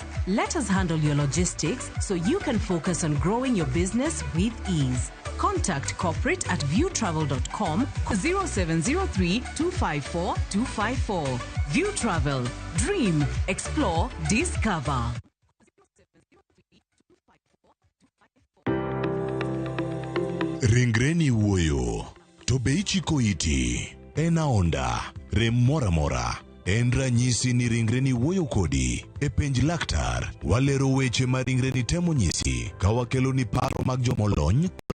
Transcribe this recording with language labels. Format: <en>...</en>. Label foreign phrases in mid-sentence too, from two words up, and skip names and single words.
<en>Let us handle your logistics so you can focus on growing your business with ease. Contact corporate at viewtravel.com 0703 254 254. View Travel. Dream, explore, discover.</en> <luo>Ringreni wuoyo, to be ichiko iti, en aonda, rem mora mora. En ranyisi ni ringreni wuoyo kodi. E penj laktar, walero weche ma ringreni temo nyisi, ka wakelo ni paro mag jomolony.</luo>